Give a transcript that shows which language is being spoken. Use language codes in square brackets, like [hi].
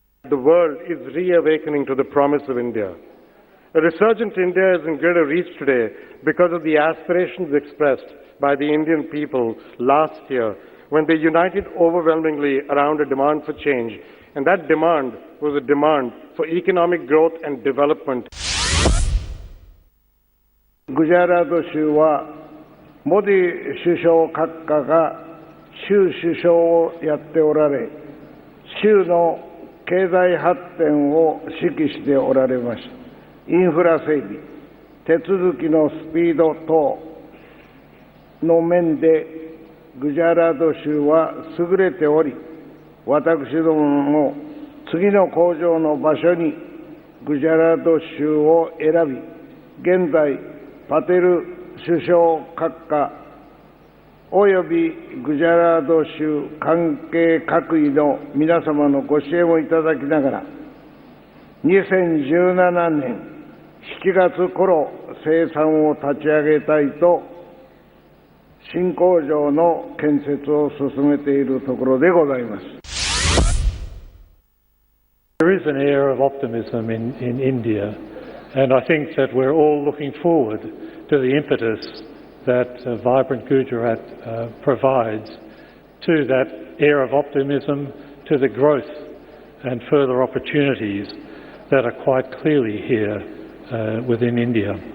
[en] The world is reawakening to the promise of India. A resurgent India is in greater reach today because of the aspirations expressed by the Indian people last year when they united overwhelmingly around a demand for change. And that demand was a demand for economic growth and development. [ja] グジャラート州はモディ首相閣下が州首相をやっておられ、州の経済発展を指揮しておられました。インフラ整備、手続きのスピード等の面でグジャラート州は優れており、私どもも次の工場の場所にグジャラート州を選び、現在パテル首相閣下およびグジャラート州関係各位の皆様のご支援をいただきながら、 2017年7月頃生産を立ち上げたいと新工場の建設を進めているところでございます。 [en] There is an air of optimism in India, and I think that we're all looking forward to the impetus that Vibrant Gujarat provides to that air of optimism, to the growth and further opportunities that are quite clearly here within India.